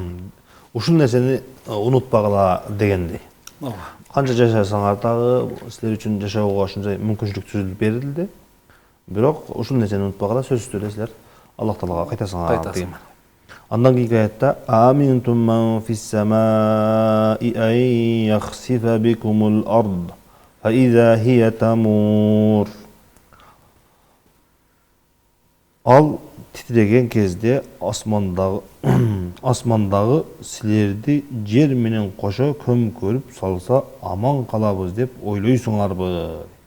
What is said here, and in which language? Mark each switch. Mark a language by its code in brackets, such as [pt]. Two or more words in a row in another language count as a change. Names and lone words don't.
[ky] Ушул нерсени унутпагыла дегендей. Канча жашасаңар дагы силер үчүн жашоого ушундай мүмкүнчүлүк түзүлүп берилди. Бирок ушул нерсени унутпагыла, сөзсүз түрдө силер Аллах Таалага кайтасыңар деген. Андан кийинки аятта [ar] أأمنتم من في السماء أن يخسف بكم الأرض فإذا هي تمور. [ky] Ал титреген кезде асмандагы силерди жер менен кошо көмкөрүп салса аман калабыз деп ойлойсуңарбы?